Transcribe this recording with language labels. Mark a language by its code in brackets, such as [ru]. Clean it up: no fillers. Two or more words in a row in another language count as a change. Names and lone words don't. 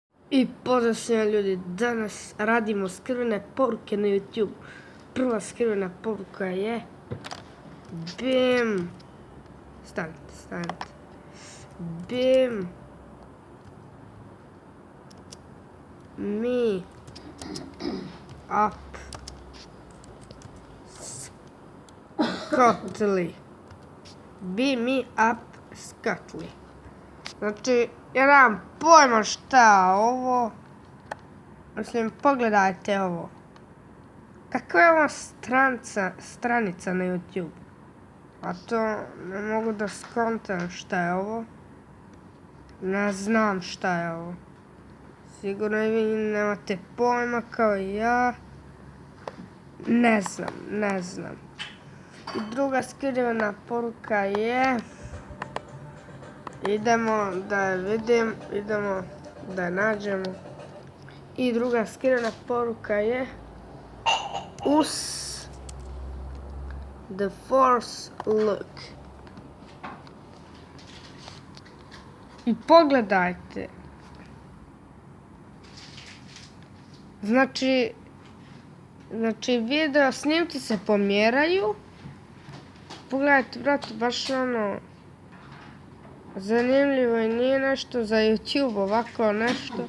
[bs] I pozdrav svima ljudi, danas radimo skrivene poruke na YouTubu. Prva skrivena poruka je BIM. Stanite. [en] BIM me up Scotly. Beam me up Scotly. [bs] Znači, ja nemam pojma šta je ovo. Mislim, pogledajte ovo. Kakva je ova stranica na YouTube? A to ne mogu da skontam šta je ovo. Ne znam šta je ovo. Sigurno i vi nemate pojma kao i ja. Ne znam. I druga skrivena poruka je... Idemo da je vidim, idemo da je nađemo. I druga skrivena poruka je [en] us the force look. [bs] I pogledajte. Znači video snimci se pomjeraju. Pogledajte, brate, baš ono zanimljivo i nije nešto za YouTube, ovako nešto.